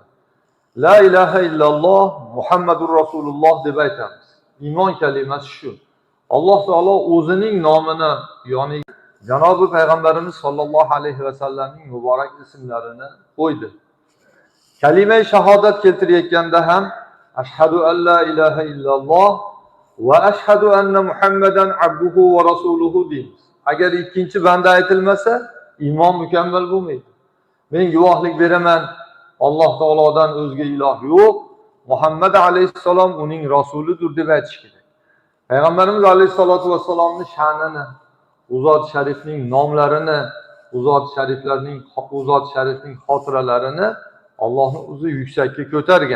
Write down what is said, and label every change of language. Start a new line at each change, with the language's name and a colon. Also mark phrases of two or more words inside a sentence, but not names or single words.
Arabic: لا إله إلا الله محمد رسول الله
Uzbek: deb aytamiz. Iymon kalimasi shu. Alloh taolo o'zining nomini, ya'ni Janobi payg'ambarimiz sollallohu alayhi vasallamning muborak ismlarini qo'ydi. Kalima shahodat keltirayotganda ham
Arabic: أشهد أن لا إله إلا الله وأشهد أن محمدا عبده ورسوله
Uzbek: deymiz. Agar ikkinchi banda aytilmasa, iymon mukammal bo'lmaydi. Men guvohlik beraman, Alloh taolodan o'zga iloh yo'q, Muhammad alayhissalom uning rasulidir deb aytish kerak. Payg'ambarimiz alayhissalatu vassalomning sha'nini, u zot sharifning nomlarini, u zot sharifning xotiralarini Allohning o'zi yuksakka ko'targan.